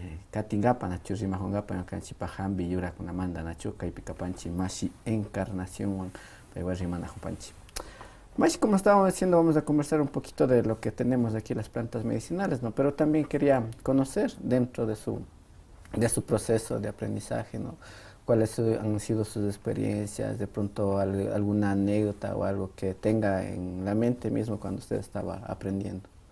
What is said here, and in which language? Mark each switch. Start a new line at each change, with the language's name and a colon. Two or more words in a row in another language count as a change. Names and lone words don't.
Quechua: katingapa nachu rimajunqapa ñukanchikpa hambi yurakunamanta nachu kaypi kapanchi Mashi Encarnación paywa rimanajunpanchi. Mashi,
Spanish: como estábamos diciendo, vamos a conversar un poquito de lo que tenemos aquí, las plantas medicinales, ¿no? Pero también quería conocer dentro de su proceso de aprendizaje, ¿no? ¿Cuáles han sido sus experiencias, de pronto alguna anécdota o algo que tenga en la mente mismo cuando usted estaba aprendiendo?